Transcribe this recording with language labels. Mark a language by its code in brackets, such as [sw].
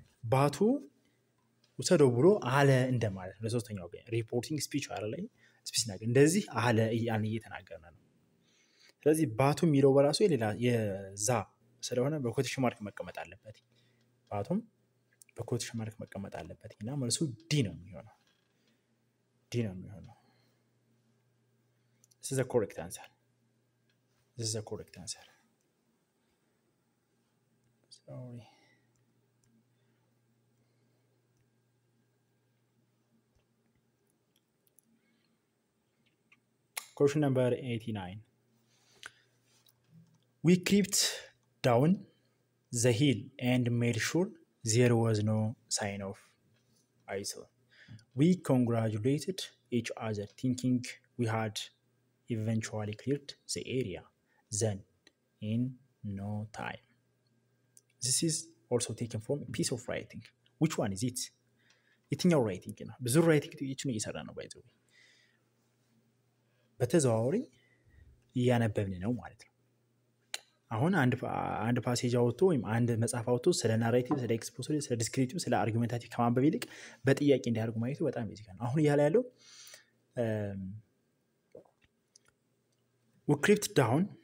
[am] ባቱ ውሰደው ብሎ አለ እንደማለት ነው። ለሶስተኛው ወገን ሪፖርቲንግ ስፒች አለ ላይ ስፒች ነገር እንደዚህ አለ ያን እየተናገረና ነው። ስለዚህ ባቱ የሚለው በራሱ የሌላ የዛ ስለሆነ በኮቴሽን ማርክ መቀመጥ አለበት። ባቱም በኮቴሽን ማርክ መቀመጥ አለበት እና መልሱ ዲ ነው የሚሆነው። ዲ ነው የሚሆነው። [en] This is the correct answer. This is the correct answer. Sorry. Question number 89. We crept down the hill and made sure there was no sign of ISIL. We congratulated each other, thinking we had eventually cleared the area. Then, in no time. This is also taken from a piece of writing. Which one is it? [am] የትኛው ራይቲንግ ነው? ብዙ ራይቲንግ ጥያቄዎችን እየሰራ ነው ባይዘው በተዘዋዋሪ እያነበብን ነው ማለት ነው። አሁን አንድ ፓሴጅ አውጥቶ ወይም አንድ መጽሐፍ አውጥቶ ስለ ናሬቲቭ፣ ስለ ኤክስፖዚሽን፣ ስለ ዲስክሪፕቲቭ፣ ስለ አርጊውሜንታቲቭ ከማንበብ ይልቅ በጥያቄ እንዲያደርጉ ማየቱ በጣም ቤዚክ ነው። አሁን እያለ ያለው [en] we crept down